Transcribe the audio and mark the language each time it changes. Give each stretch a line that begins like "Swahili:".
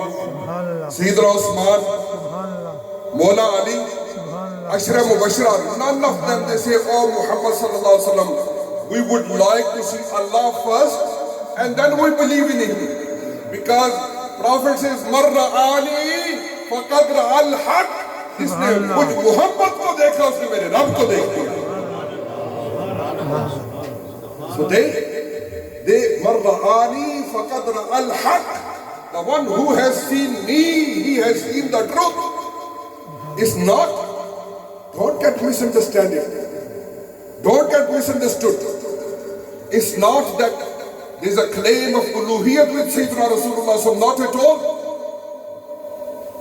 Urdu: سبحان اللہ،
English: Sayyiduna Usman,
Urdu: سبحان اللہ،
English: Mawla Ali,
Urdu: سبحان اللہ۔
English: Ashra Mubashira, none of them, they say, oh Muhammad sallallahu alaihi wasallam, we would like to see Allah first and then we believe in Him. Because Prophet says,
Arabic: Marra Ali faqad ra'al haq.
Urdu: اس نے مجھ محمد کو دیکھا، اس نے میرے رب کو دیکھ لیا۔
English: So they
Arabic: Marra Ali faqad ra'al haq.
English: The one who has seen me, he has seen the truth. It's not, don't get misunderstanding. Don't get misunderstood. It's not that there's a claim of uluhiyyat with Sayyidina Rasulullah, so not at all.